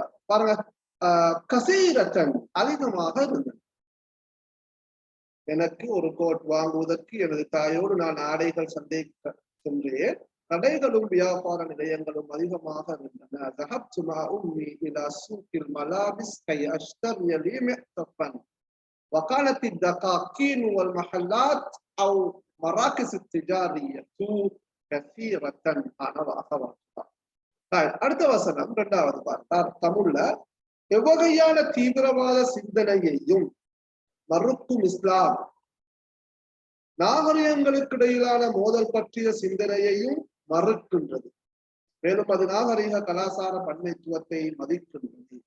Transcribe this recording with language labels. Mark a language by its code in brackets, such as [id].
[ta] பாருங்க, கசீரத்தன் அதிகமாக இருந்தது. எனக்கு ஒரு கோட் வாங்குவதற்கு எனது தாயோடு நான் ஆடைகள் சந்தைக்கு சென்றேன். கடைகளும் வியாபார நிலையங்களும் அதிகமாக இருந்தன. [ar] ذهبت مع أمي إلى سوق الملابس كي أشتري لي معطفا. وكانت الدقاقين والمحلات أو مراكز التجارية كثيرة. أنا وأخواتها. [ta] அடுத்த வசனம் இரண்டாவது பார்த்தார். தமிழ்ல எவ்வகையான தீவிரவாத சிந்தனையையும் மறுக்கும் இஸ்லாம் நாகரிகங்களுக்கு இடையிலான மோதல் பற்றிய சிந்தனையையும் மறுக்கின்றது. மேலும் அது நாகரிக கலாச்சார பன்மைத்துவத்தை மதிக்கின்றது.